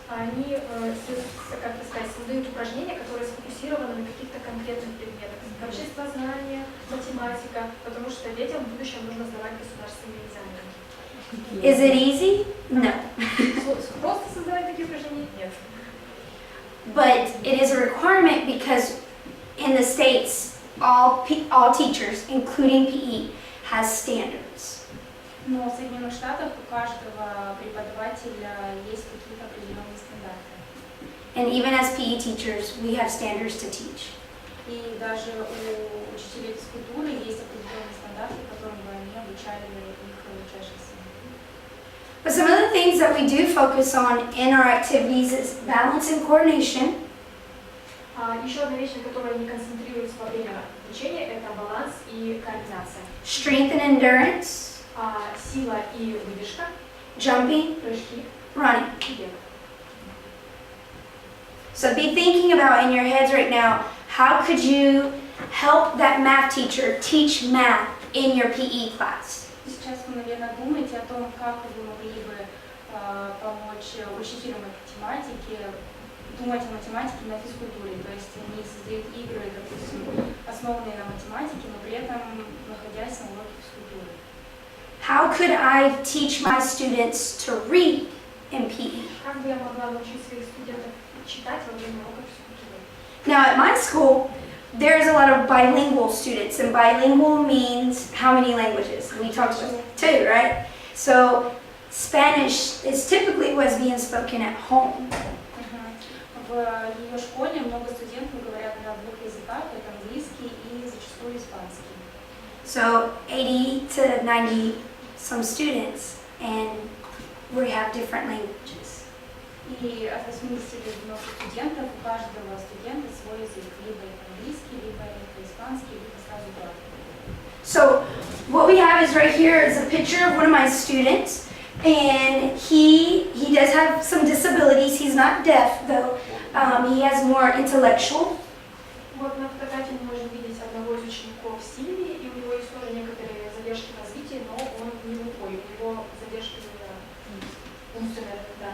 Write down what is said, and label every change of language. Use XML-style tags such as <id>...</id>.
<ru>Они, как сказать, создают упражнения, которые сфокусированы на каких-то конкретных предметах. Обществознание, математика, потому что детям в будущем нужно сдавать государственные экзамены.</ru> <en>Is it easy? No.</en> <ru>Просто создавать такие упражнения? Нет.</ru> <en>But it is a requirement because in the States, all teachers, including PE, has standards.</en> <ru>Но в Соединенных Штатах у каждого преподавателя есть какие-то определенные стандарты.</ru> <en>And even as PE teachers, we have standards to teach.</en> <ru>И даже у учителей физкультуры есть определенные стандарты, которым бы они обучали их учащихся.</ru> <en>But some of the things that we do focus on in our activities is balance and coordination,</en> <ru>Еще одна вещь, на которой они концентрируются во время обучения, это баланс и координация.</ru> <en>strength and endurance,</en> <ru>Сила и выдержка,</ru> <en>jumping,</en> <ru>прыжки</ru> <en>running.</en> <ru>и бег.</ru> <en>So be thinking about in your heads right now, how could you help that math teacher teach math in your PE class?</en> <ru>Сейчас вы, наверное, думаете о том, как вы могли бы помочь учителю математики думать о математике на физкультуре. То есть они создают игры, допустим, основанные на математике, но при этом находясь на уроке физкультуры.</ru> <en>How could I teach my students to read in PE?</en> <ru>Как бы я могла научить своих студентов читать во время уроков физкультуры?</ru> <en>Now at my school, there's a lot of bilingual students, and bilingual means how many languages? We talked about two, right? So Spanish is typically what's being spoken at home.</en> <ru>В ее школе много студентов говорят на двух языках, это английский и зачастую испанский.</ru> <en>So 80 to 90 some students, and we have different languages.</en> <ru>И от 80 до 90 студентов, у каждого студента свой язык, либо это английский, либо это испанский, либо сразу два.</ru> <en>So what we have is right here is a picture of one of my students, and he does have some disabilities. He's not deaf though. He has more intellectual.</en> <ru>Вот на фотографии мы можем видеть одного из учеников Сильвии, и у него есть тоже некоторые задержки в развитии, но он не глухой, у него задержки умственные.</ru>